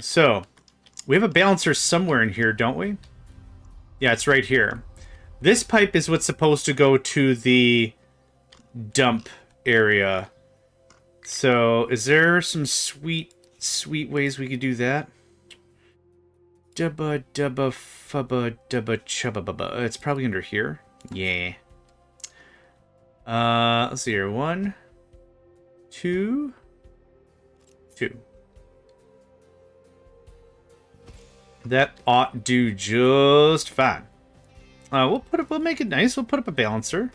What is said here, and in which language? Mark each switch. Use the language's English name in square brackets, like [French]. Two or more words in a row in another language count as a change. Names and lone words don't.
[English] So, we have a balancer somewhere in here, don't we? Yeah, it's right here. This pipe is what's supposed to go to the dump area. So, is there some sweet ways we could do that? Dubba dubba fubba dubba chubba bubba. It's probably under here. Yeah. Let's see here. 1, 2, 2. That ought do just fine. We'll make it nice. We'll put up a balancer.